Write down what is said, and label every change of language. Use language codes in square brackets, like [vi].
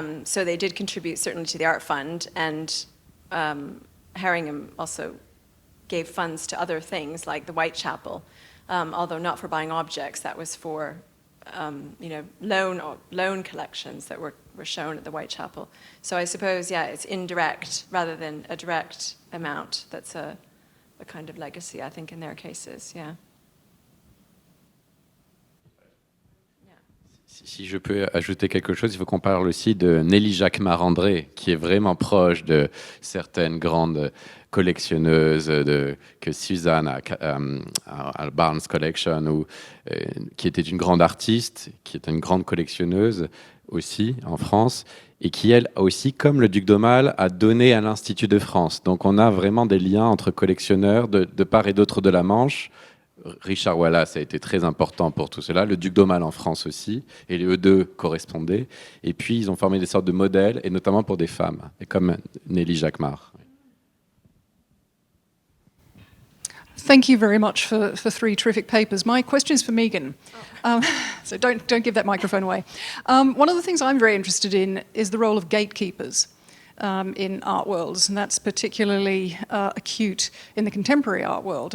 [en] So they did contribute certainly to the Art Fund, and Herringham also gave funds to other things like the Whitechapel, although not for buying objects. That was for loan collections that were shown at the Whitechapel. So I suppose, it's indirect rather than a direct amount. That's a kind of legacy, I think, in their cases, [fr] Si je peux ajouter quelque chose, il faut qu'on parle aussi de Nelly Jacquemart-André, qui est vraiment proche de certaines grandes collectionneuses que Suzanne à Barnes Collection, qui était une grande artiste, qui est une grande collectionneuse aussi en France, et qui, elle, aussi, comme le Duc-d'Aumale, a donné à l'Institut de France. Donc on a vraiment des liens entre collectionneurs de part et d'autre de la Manche. Richard Wallace a été très important pour tout cela, le Duc-d'Aumale en France aussi, et les E2 correspondaient. Et puis, ils ont formé des sortes de modèles, et notamment pour des femmes, et comme Nelly Jacquemart. [en] Thank you very much for 3 terrific papers. My question is for Meaghan, so don't give that microphone away. One of the things I'm very interested in is the role of gatekeepers in art worlds, and that's particularly acute in the contemporary art world.